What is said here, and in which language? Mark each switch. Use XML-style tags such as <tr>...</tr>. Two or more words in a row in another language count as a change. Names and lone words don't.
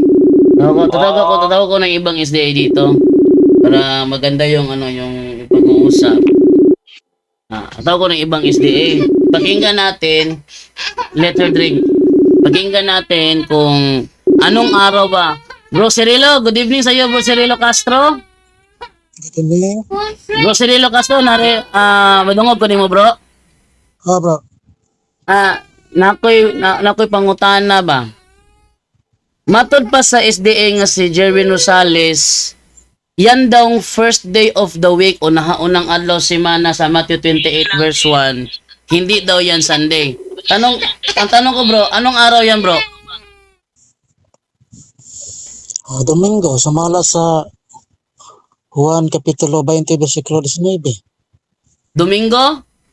<tl>Tatawag ko ng ibang SDA dito. Para maganda yung yung pag-uusap. Tatawag ko ng ibang SDA. Pakinggan natin, letter drink. Pakinggan natin kung anong araw ba. Bro Cirilo,</tl> <en>good evening</en> <tl>sa iyo, Bro Cirilo Castro.</tl> <en>Good evening.</en> <ceb>Bro Cirilo Castro, madungog ko nimo bro. Bro. Nakoy pangutana ba? Matod pa sa SDA nga si Jerwin Rosales, yan daw</ceb> <en>first day of the week</en> <ceb>o unang adlaw semana sa Matthew 28 verse 1.</ceb> <tl>Hindi daw yan Sunday. Ang tanong ko bro, anong araw yan bro?</tl> <ceb>Domingo, sumala sa Juan Kapitulo 20, versikulo 19. Domingo?</ceb>